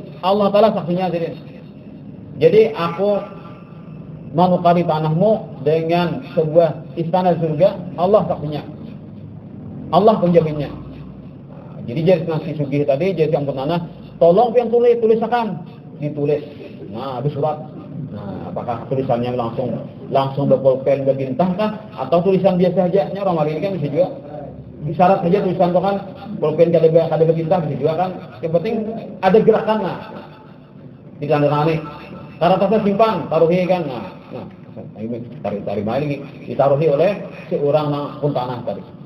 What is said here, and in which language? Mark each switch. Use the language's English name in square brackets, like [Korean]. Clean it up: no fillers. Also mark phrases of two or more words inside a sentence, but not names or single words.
[Indonesian] Allah Taala saksinya sidin. Jadi aku menukari tanahmu dengan sebuah istana di surga. Allah saksinya. Allah penjaminnya." [Banjar] Nah, jadi jadi nasi sugih tadi jadi ampun tanah, tolong pian tulisakan, ditulis. [Indonesian] Nah, habis surat. Nah, apakah tulisannya langsung berpulpen berbintang kah atau tulisan biasa aja? [Banjar] Nya orang ini kan bisa juga syarat saja tulisan itu kan pulpen kada berbintang bisa juga kan. [Indonesian] Yang penting ada gerakan lah. Ditandangani. [Banjar] Karatasnya simpan, taruhi kan. Nah, tarik lagi ditaruhi oleh si orang ampun tanah tadi.